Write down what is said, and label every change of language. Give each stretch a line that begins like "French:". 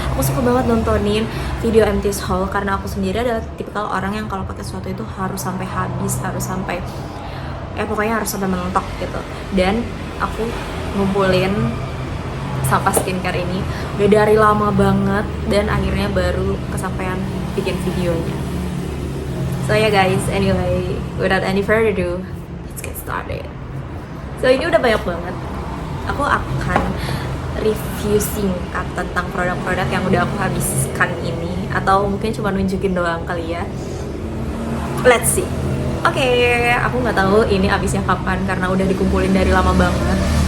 Indonesian: Aku suka banget nontonin video empty haul karena aku sendiri adalah tipikal orang yang kalau pakai sesuatu itu harus sampai habis, pokoknya harus sampai mentok gitu. Dan aku ngumpulin sampah skincare ini udah dari lama banget dan akhirnya baru kesampaian bikin videonya.
English: So ya guys, anyway, without any further ado, let's get started.
Indonesian: So ini udah banyak banget. Aku akan review singkat tentang produk-produk yang udah aku habiskan ini, atau mungkin cuma nunjukin doang kali ya.
English: Let's see.
Indonesian: Oke, aku nggak tahu ini habisnya kapan karena udah dikumpulin dari lama banget.